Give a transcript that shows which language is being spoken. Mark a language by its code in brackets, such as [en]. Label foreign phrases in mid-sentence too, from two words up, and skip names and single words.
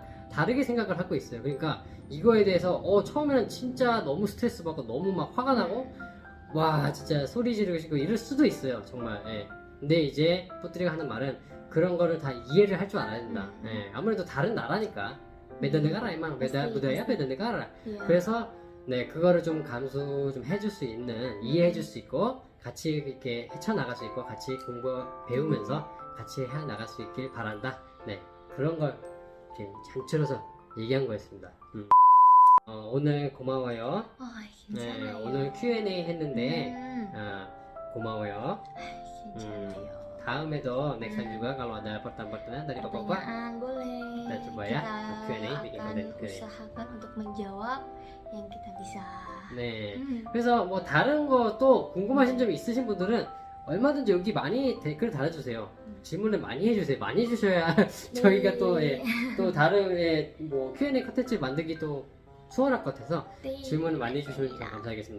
[ko] 다르게 생각을 하고 있어요. 그러니까 이거에 대해서 처음에는 진짜 너무 스트레스 받고 너무 막 화가 나고 와 진짜 소리 지르고 싶고 이럴 수도 있어요. 정말. 예. 근데 이제 뿌뜨리가 하는 말은 그런 거를 다 이해를 할 줄 알아야 된다. 예. 아무래도 다른 나라니까. [id] beda negara emang beda budaya, beda negara. [ko] 그래서 네 그거를 좀 감수 좀 해줄 수 있는, 이해해줄 수 있고 같이 이렇게 헤쳐나갈 수 있고 같이 공부 배우면서 같이 해나갈 수 있길 바란다. 네 그런 걸 이렇게 장치로서 얘기한 거였습니다. 오늘 고마워요. 네, 오늘 Q&A 했는데 고마워요. [id] 다음에도 [en] next time [id] juga kalau ada pertanyaan dari bapak-bapak, boleh. Kita coba ya Q&A, bikin konten Q&A. usahakan untuk menjawab yang kita bisa. [ko] 네. 그래서 뭐 다른 거 또 궁금하신 점 있으신 분들은 얼마든지 여기 많이 댓글 달아주세요. 질문을 많이 해주세요. 많이 해주셔야 저희가 또, 또 다른 뭐 Q&A 컨텐츠 만들기 또 수월할 것 같아서 질문을 많이 해주시면 좀 감사하겠습니다.